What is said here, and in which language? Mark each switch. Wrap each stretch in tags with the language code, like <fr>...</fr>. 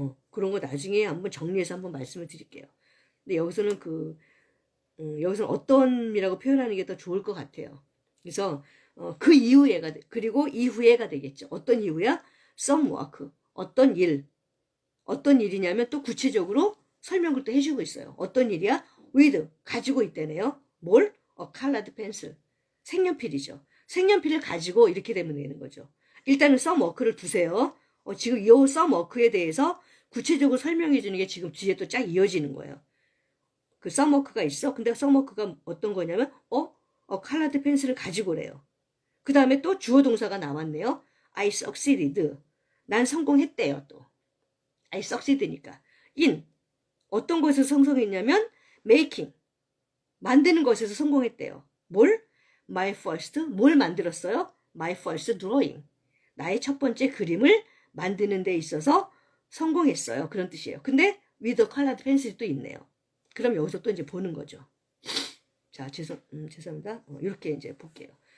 <ko>그런 거 나중에 한번 정리해서 한번 말씀을 드릴게요. 근데 여기서는 여기서는 어떤이라고 표현하는 게 더 좋을 것 같아요. 그래서 그 이후에가 그리고 이후에가 되겠죠. 어떤 이후야?</ko> <en>some work</en> <ko>어떤 일이냐면 또 구체적으로 설명을 또 해주고 있어요. 어떤 일이야? with 가지고 있다네요. 뭘?</ko> <en>a colored pencil</en> <ko>색연필이죠. 색연필을 가지고 이렇게 되면 되는 거죠. 일단은 some work를 두세요. 지금 이 some work에 대해서 구체적으로 설명해 주는 게 지금 뒤에 또 쫙 이어지는 거예요. 그 some work가 있어. 근데 some work가 어떤 거냐면 colored pencil을 가지고 래요. 그 다음에 또 주어 동사가 나왔네요.</ko> <en>I succeeded.</en> <ko>난 성공했대요. 또 I succeed니까 in 어떤 것에서 성공했냐면 making 만드는 것에서 성공했대요. 뭘? My first 뭘 만들었어요?</ko> <en>My first drawing</en> <ko>나의 첫 번째 그림을 만드는 데 있어서 성공했어요. 그런 뜻이에요. 근데</ko> <en>with a colored pencil</en> <ko>도 있네요. 그럼 여기서 또 이제 보는 거죠. 자, 죄송합니다. 이렇게 이제 볼게요.</ko>